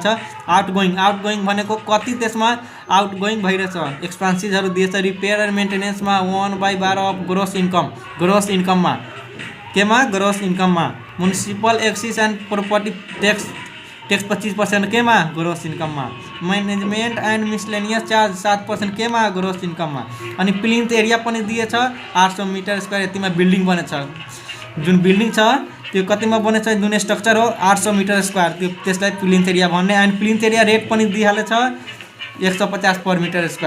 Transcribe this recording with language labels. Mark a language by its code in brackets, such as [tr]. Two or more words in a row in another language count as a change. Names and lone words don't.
[ne] आउटगोइङ भनेको कति त्यसमा आउटगोइङ भइरहेछ। एक्सपेन्सेसहरू दिएछ। [en] repair and maintenance of gross income [ne] केमा [en] gross income. municipal excise and property tax 25% [ne] केमा [en] gross income. management and miscellaneous charge 7% [ne] केमा [en] gross income. अनि plinth area [ne] पनि दिएछ [en] 800 meter square. [ne] यतिमा बिल्डिङ बनेछ, जुन बिल्डिङ छ त्यो कतिमा बनेछ, जुन स्ट्रक्चर हो 800 [en] meter square, [ne] त्यो त्यसलाई [en] plinth area [ne] भन्ने। [en] and plinth area rate [ne] पनि दिइहालेछ [en] 150 per meter square.